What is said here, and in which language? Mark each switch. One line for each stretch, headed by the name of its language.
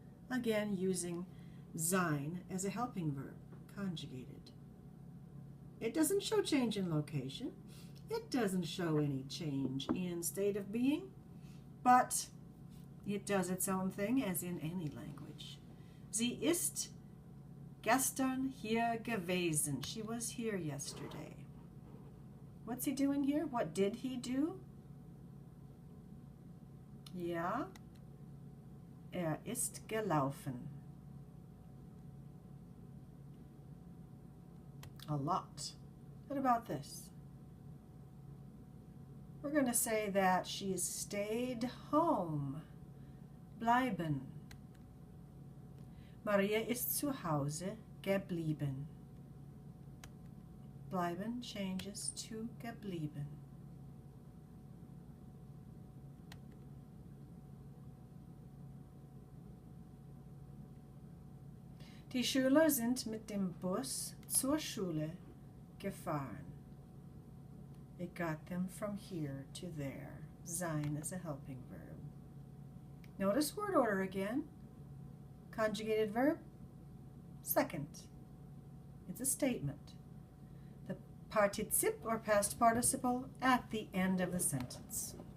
English: Again, using sein as a helping verb, conjugated. It doesn't show change in location. It doesn't show any change in state of being, but it does its own thing as in any language.
German: Sie ist gestern hier gewesen.
English: She was here yesterday. What's he doing here? What did he do?
German: Ja, ist gelaufen.
English: A lot. What about this? We're going to say that she stayed home.
German: Bleiben. Maria ist zu Hause geblieben.
English: Bleiben changes to geblieben.
German: Die Schüler sind mit dem Bus zur Schule gefahren.
English: It got them from here to there. Sein is a helping verb. Notice word order again. Conjugated verb, second. It's a statement. The partizip or past participle at the end of the sentence.